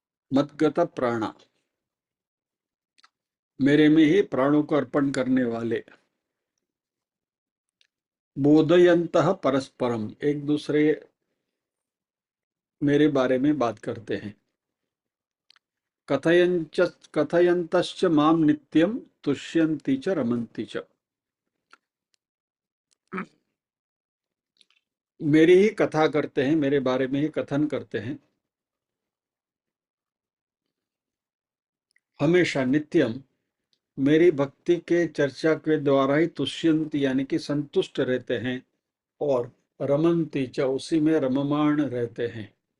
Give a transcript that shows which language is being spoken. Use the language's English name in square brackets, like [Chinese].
[Sanskrit] मद्गत प्राणा, [Hindi] मेरे में ही प्राणों को अर्पण करने वाले। [Sanskrit] बोधयन्तः परस्परम, [Hindi] एक दूसरे मेरे बारे में बात करते हैं। [Sanskrit] कथयन्तश्च माम नित्यम, तुष्यन्ति च रमन्ति च। [Hindi] मेरी ही कथा करते हैं, मेरे बारे में ही कथन करते हैं। हमेशा नित्यम मेरी भक्ति के चर्चा के द्वारा ही तुष्यंत यानी कि संतुष्ट रहते हैं, और रमंती च उसी में रममाण रहते हैं।